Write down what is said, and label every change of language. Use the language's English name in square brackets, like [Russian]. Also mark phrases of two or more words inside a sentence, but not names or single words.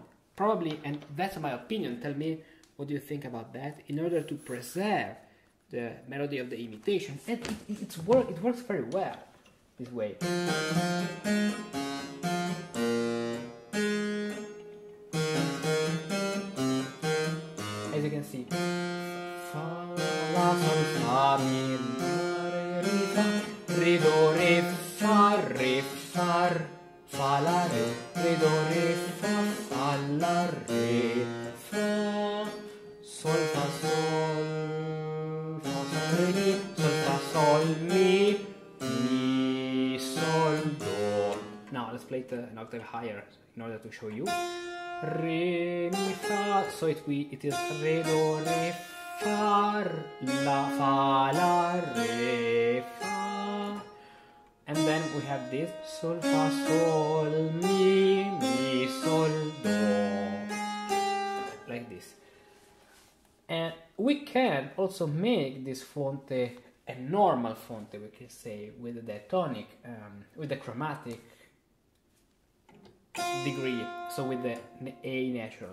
[English] Probably, and that's my opinion, tell me what do you think about that, in order to preserve the melody of the imitation, and it works very well this way. As you can see, Fa, La, Sol, Fa, Mi, Re, Fa, Re, Do, Re, Fa, re, fa, la, re, do, re, fa, la, re, fa, sol, fa, sol, re, mi, sol, fa, sol, mi, sol, do. Now let's play it an octave higher in order to show you. Re, mi, fa, so it is re, do, re, fa, la, re, fa. And then we have this sol, fa, sol, mi, sol, do. Like this. And we can also make this fonte a normal fonte, we can say, with the diatonic, with the chromatic degree, so with the A natural.